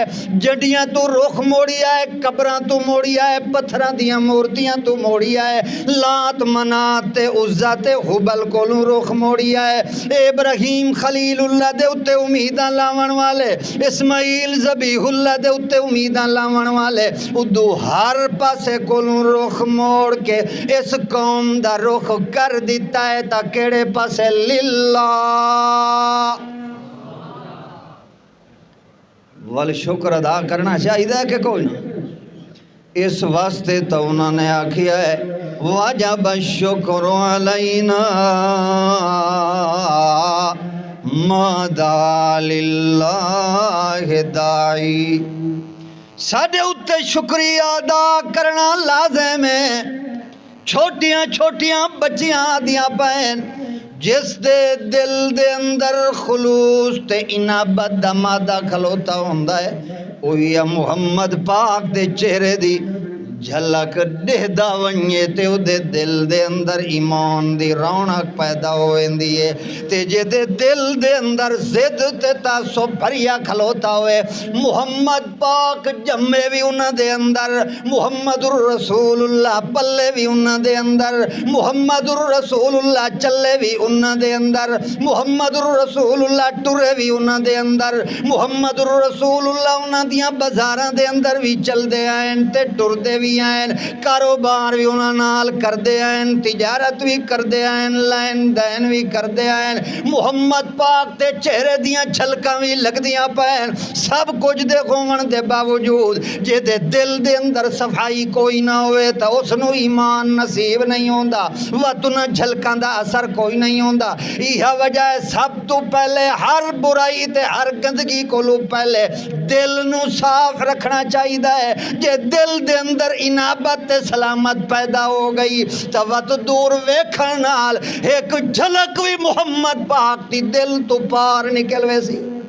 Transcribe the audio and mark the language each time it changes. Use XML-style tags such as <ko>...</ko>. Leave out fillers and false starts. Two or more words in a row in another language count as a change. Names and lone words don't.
<pa>جڈیاں تو رخ موڑیا ہے، قبراں تو موڑیا ہے، پتھراں دیاں مورتیاں تو موڑیا ہے، لات منات تے عزا تے حبل کولوں رخ موڑیا ہے. ابراہیم خلیل اللہ دے اتے امیداں لاون والے، اسماعیل ذبیح اللہ دے اتے امیداں لاون والے، ادو ہر پاسے کولوں رخ موڑ کے اس قوم دا رخ کر دیتا ہے تا کیڑے پاسے للہ والشکر ادا کرنا چاہیے کہ کوئی نہ. اس واسطے تو انہوں نے آکھیا ہے</pa> <ar>واجب الشکر علینا ما دعا للہ داعی.</ar> <pa>ساڈے اتے شکریہ ادا کرنا لازم ہے. چھوٹیاں چھوٹیاں بچیاں دیاں پین جس دے دل دے اندر خلوص تے انابت دا مادہ کھلوتا ہوندا ہے اوہی محمد پاک دے چہرے دی جھلک دہدا ونجے تے او دے دل دے اندر ایمان دی رونق پیدا ہوئندی ہے. تے جے دے دل دے اندر زد تے تعصب بھریا کھلوتا ہوئے محمد پاک جمے بھی انہاں دے اندر، محمد الرسول اللہ پلے بھی انہاں دے اندر، محمد الرسول اللہ چلے بھی انہاں دے اندر، محمد الرسول اللہ ٹرے بھی انہاں دے اندر، محمد الرسول اللہ انہاں دیاں بازاراں دے اندر بھی چل دے آئیں تے ٹر دے بھی بھی ہیں، کاروبار بھی انہاں نال کردے ہیں، تجارت بھی کردے ہیں، لین دین بھی کردے ہیں، محمد پاک تے چہرے دیاں جھلکاں بھی لگدیاں پین، سب کچھ دے ہون دے باوجود جے دے دل دے اندر صفائی کوئی نہ ہوئے تا اس نو ایمان نصیب نہیں ہوندا، وطن جھلکاں دا اثر کوئی نہیں ہوندا۔ یہ وجہ ہے سب تو پہلے ہر برائی تے ہر گندگی کولو پہلے دل نو صاف رکھنا چاہیے ہے۔ جے دل دے اندر انابت تے سلامت پیدا ہو گئی تا وت دور ویکھن نال ایک جھلک بھی محمد پاک دی دل تو پار نکل ویسی۔</pa>